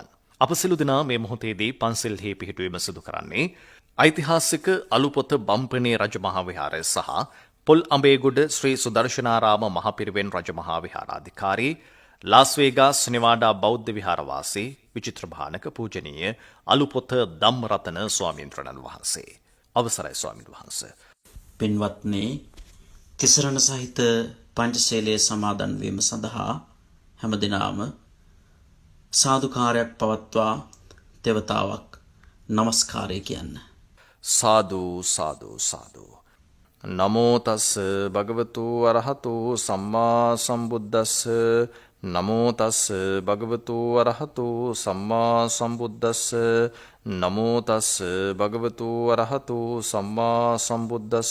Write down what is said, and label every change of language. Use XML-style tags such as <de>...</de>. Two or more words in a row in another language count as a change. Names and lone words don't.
<si>අප සිළු දෙනා මේ මොහොතේදී පන්සල්හි පිහිටුවීම සිදු කරන්නේ ඓතිහාසික අලුපොත බම්පනේ රජමහා විහාරය සහ පොල් අඹේගොඩ ශ්‍රී සුදර්ශනාරාම මහපිරිවෙන් රජමහා විහාරාධිකාරී ලාස් වේගාස් නෙවාඩා බෞද්ධ විහාරවාසී විචිත්‍ර භානක පූජනීය අලුපොත ධම්මරතන ස්වාමීන් වහන්සේ. අවසරයි ස්වාමීන් වහන්සේ. පින්වත්නි, තිසරණ සහිත පංචශීලයේ සමාදන් වීම සඳහා හැමදිනම සාදුකාරයක් පවත්වා දෙවතාවක් නමස්කාරය කියන්න. සාදු සාදු සාදු.</si> <pi>නමෝ තස් භගවතු අරහතු සම්මා සම්බුද්දස්ස. නමෝ තස් භගවතු අරහතු සම්මා සම්බුද්දස්ස. නමෝ තස් භගවතු අරහතු සම්මා සම්බුද්දස්ස.</pi>